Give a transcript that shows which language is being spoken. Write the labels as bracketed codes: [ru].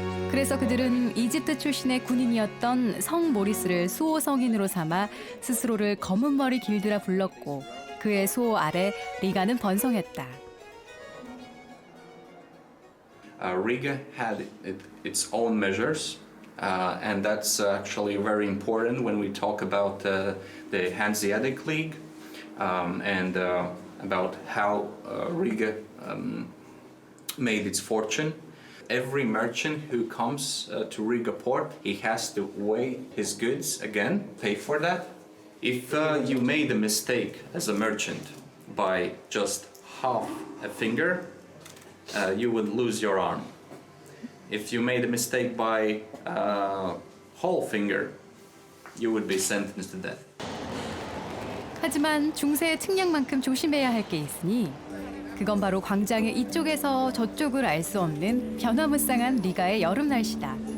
[ko] 그래서 그들은 이집트 출신의 군인이었던 성 모리스를 수호 성인으로 삼아 스스로를 검은 머리 길드라 불렀고 그의 수호 아래 리가는 번성했다. [en] Riga had its own measures, and that's actually very important when we talk about the Hanseatic League and about how Riga made its fortune. Every merchant who comes to Riga port, he has to weigh his goods again, pay for that. If you made a mistake as a merchant by just half a finger, you would lose your arm. If you made a mistake by whole finger, you would be sentenced to death. [ko] 하지만 중세의 측량만큼 조심해야 할 게 있으니 그건 바로 광장의 이쪽에서 저쪽을 알 수 없는 변화무쌍한 리가의 여름 날씨다.